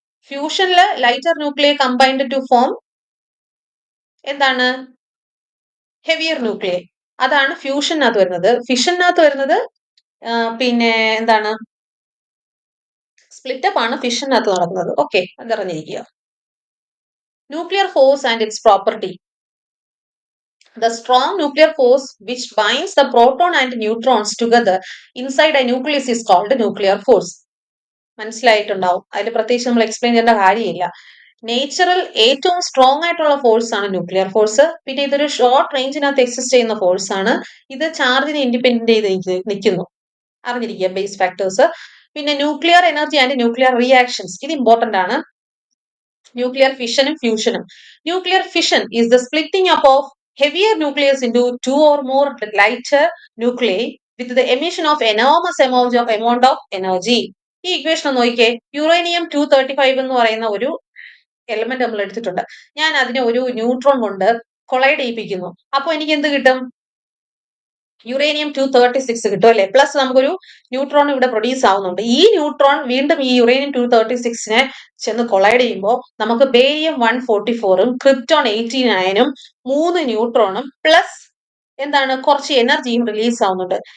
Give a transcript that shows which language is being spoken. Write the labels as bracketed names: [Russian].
[English] ഫ്യൂഷനില് lighter nuclear combined to form എന്താണ്? Heavier nuclear. [Malayalam] അതാണ് ഫ്യൂഷനകത്ത് വരുന്നത്. ഫിഷനകത്ത് വരുന്നത് പിന്നെ എന്താണ്? സ്പ്ലിറ്റപ്പ് ആണ് ഫിഷനകത്ത് നടക്കുന്നത്. Okay, അതറിഞ്ഞിരിക്കുക. [English] Nuclear force and its property. The strong nuclear force which binds the proton and neutrons together inside a nucleus is called nuclear force. [Malayalam] മനസ്സിലായിട്ടുണ്ടാവും. അതിൽ പ്രത്യേകിച്ച് നമ്മൾ എക്സ്പ്ലെയിൻ ചെയ്യേണ്ട കാര്യമില്ല. നേച്ചറൽ ഏറ്റവും സ്ട്രോങ് ആയിട്ടുള്ള ഫോഴ്സ് ആണ് ന്യൂക്ലിയർ ഫോഴ്സ്. പിന്നെ ഇതൊരു ഷോർട്ട് റേഞ്ചിനകത്ത് എക്സിസ്റ്റ് ചെയ്യുന്ന ഫോഴ്സ് ആണ്. ഇത് ചാർജിനെ ഇൻഡിപെൻഡന്റ് ചെയ്ത് നിൽക്കുന്നു. അറിഞ്ഞിരിക്കുക ബേസ് ഫാക്ടേഴ്സ്. പിന്നെ nuclear energy and nuclear reactions, ഇത് ഇമ്പോർട്ടന്റ് ആണ്. Nuclear ഫിഷനും ഫ്യൂഷനും. [English] Nuclear fission is the splitting up of heavier nucleus into 2 or more lighter nuclei with the emission of enormous amount of energy. [Malayalam] ഈ equation നോക്കിക്കേ. Uranium 235 എന്ന് പറയുന്ന ഒരു element നമ്മൾ എടുത്തിട്ടുണ്ട്. ഞാൻ അതിനെ ഒരു ന്യൂട്രോൺ കൊണ്ട് കൊളൈഡ് ചെയ്യിപ്പിക്കുന്നു. അപ്പൊ എനിക്ക് എന്ത് കിട്ടും? യുറേനിയം 236 കിട്ടും അല്ലെ. പ്ലസ് നമുക്കൊരു ന്യൂട്രോൺ ഇവിടെ പ്രൊഡ്യൂസ് ആവുന്നുണ്ട്. ഈ ന്യൂട്രോൺ വീണ്ടും ഈ യുറേനിയം 236നെ ചെന്ന് കൊളൈഡ് ചെയ്യുമ്പോൾ നമുക്ക് ബേരിയം 144ഉം ക്രിപ്റ്റോൺ 89ഉം 3 ന്യൂട്രോണും പ്ലസ് എന്താണ് കുറച്ച് എനർജിയും റിലീസ് ആവുന്നുണ്ട്.